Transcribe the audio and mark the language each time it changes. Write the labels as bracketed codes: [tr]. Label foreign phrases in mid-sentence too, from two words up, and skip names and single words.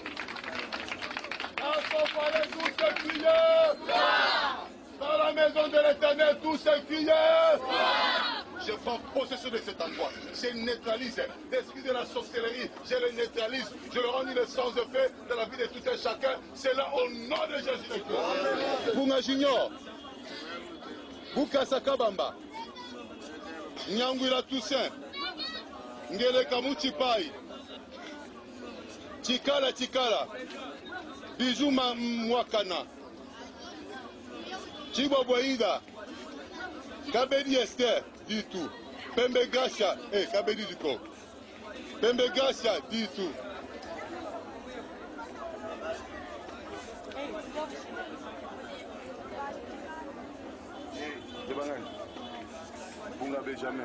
[fr] À son palais, tous ces crieurs. Dans la maison de l'Éternel, tous ces crieurs. Je prends possession de cet endroit. Je neutralise l'esprit de la sorcellerie. Je le neutralise. Je le rends innocent de fait dans la vie de tout un chacun. C'est là au nom de Jésus-Christ. Bunga Junior. Buka Sakabamba. Nyangwila Toussaint. Ngele Kamuchi Pai. Chikala Chikala. Bijou Mwakana. Chibo Boïda. Kabedi Esther. Du tout. Pembe Gasha, Kabedi du corps. Pembe Gasha, du tout. Benjamin.